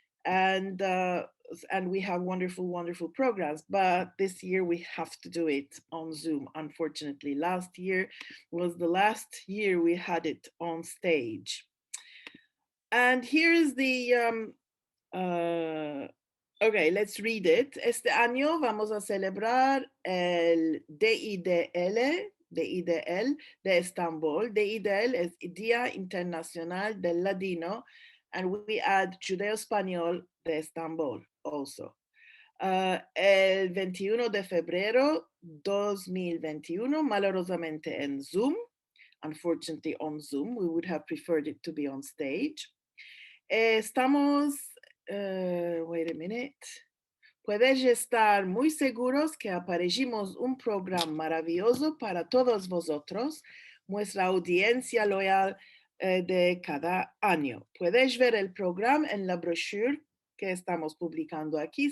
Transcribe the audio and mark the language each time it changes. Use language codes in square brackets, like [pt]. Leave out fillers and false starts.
[en] And we have wonderful, wonderful programs, but this year we have to do it on Zoom, unfortunately. Last year was the last year we had it on stage. And here's the, okay, let's read it. [lad] Este año vamos a celebrar el DIDL de Istanbul. DIDL es Día Internacional del Ladino, [en] and we add [lad] Judeo-Español de Istanbul [en] also. [lad] El 21 de febrero 2021, malorosamente en Zoom. [en] Unfortunately on Zoom, we would have preferred it to be on stage. [lad] Estamos, [en] wait a minute. [lad] Puedes estar muy seguros que aparejimos un programa maravilloso para todos vosotros, nuestra audiencia loyal de cada año. Puedes ver el programa en la brochure que estamos publicando aquí.